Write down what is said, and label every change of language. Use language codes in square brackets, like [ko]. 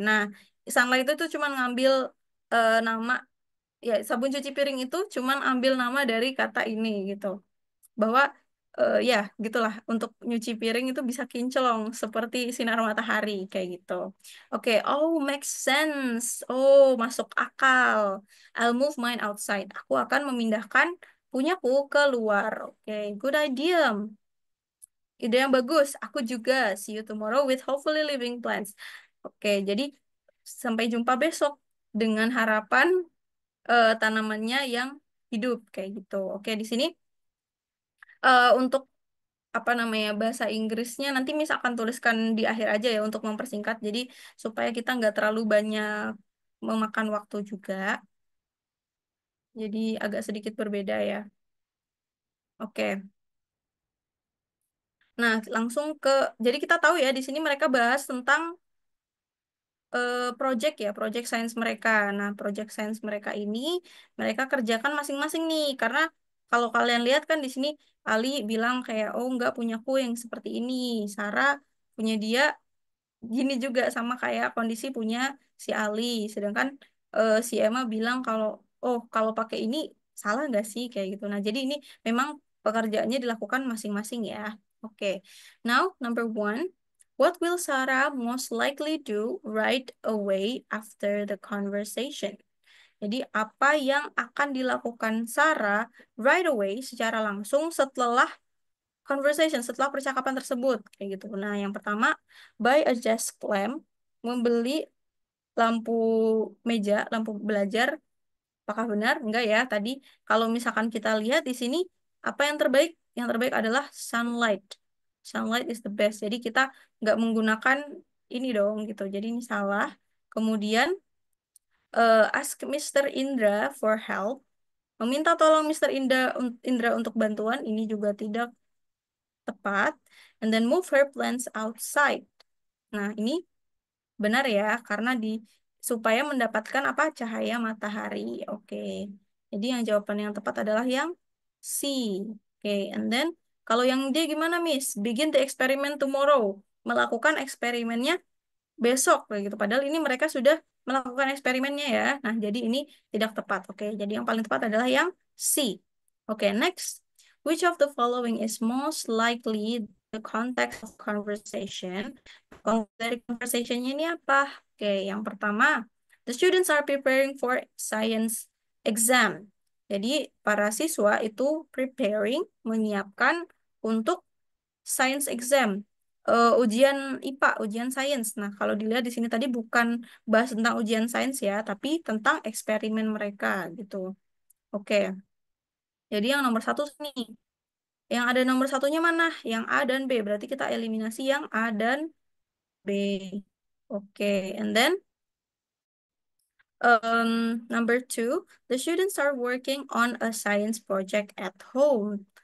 [id] Nah, sunlight itu cuman ngambil nama, ya sabun cuci piring itu cuman ambil nama dari kata ini gitu, bahwa ya gitulah, untuk nyuci piring itu bisa kinclong seperti sinar matahari kayak gitu. [en] Oke, oh make sense. Oh, [id] masuk akal. [en] I'll move mine outside. [id] Aku akan memindahkan punyaku ke luar. Oke, [en] good idea. [id] Ide yang bagus. Aku juga. [en] See you tomorrow with hopefully living plants. [id] Oke, jadi sampai jumpa besok dengan harapan tanamannya yang hidup kayak gitu. Oke, di sini untuk apa namanya, bahasa Inggrisnya nanti Miss akan tuliskan di akhir aja ya untuk mempersingkat. Jadi supaya kita nggak terlalu banyak memakan waktu juga. Jadi agak sedikit berbeda ya. Oke. Nah, langsung ke, jadi kita tahu ya di sini mereka bahas tentang project ya, project science mereka. Nah, project science mereka ini mereka kerjakan masing-masing nih karena Kalau kalian lihat kan di sini Ali bilang kayak oh nggak punyaku yang seperti ini. Sarah punya dia gini juga sama kayak kondisi punya si Ali. Sedangkan si Emma bilang kalau oh kalau pakai ini salah nggak sih kayak gitu. Nah jadi ini memang pekerjaannya dilakukan masing-masing ya. [en] Oke. Now number one. What will Sarah most likely do right away after the conversation? [id] Jadi apa yang akan dilakukan Sarah [en] right away [id] secara langsung setelah conversation, setelah percakapan tersebut kayak gitu. Nah, yang pertama, [en] buy a desk lamp, [id] membeli lampu meja, lampu belajar. Apakah benar? Enggak ya. Tadi kalau misalkan kita lihat di sini apa yang terbaik? Yang terbaik adalah [en] sunlight. Sunlight is the best. [id] Jadi kita nggak menggunakan ini dong gitu. Jadi ini salah. Kemudian [en] ask Mr. Indra for help. [id] Meminta tolong [en] Mr. [id] Indra untuk bantuan ini juga tidak tepat. [en] And then move her plants outside. [id] Nah, ini benar ya, karena supaya mendapatkan apa? Cahaya matahari. Oke. Jadi yang jawaban yang tepat adalah yang C. Oke, [en] and then [id] kalau yang D gimana, Miss? [en] Begin the experiment tomorrow. [id] Melakukan eksperimennya besok kayak gitu. Padahal ini mereka sudah melakukan eksperimennya ya. Nah, jadi ini tidak tepat. Oke, jadi yang paling tepat adalah yang C. [en] Oke, next. Which of the following is most likely the context of conversation? [id] Dari conversationnya ini apa? Oke, yang pertama, [en] the students are preparing for science exam. [id] Jadi para siswa itu preparing, menyiapkan untuk science exam, ujian IPA, ujian sains. Nah, kalau dilihat di sini tadi bukan bahas tentang ujian sains ya, tapi tentang eksperimen mereka gitu. Oke, jadi yang nomor satu nih, yang ada nomor satunya mana? Yang A dan B. Berarti kita eliminasi yang A dan B. [en] Oke, and then number two, the students are working on a science project at home.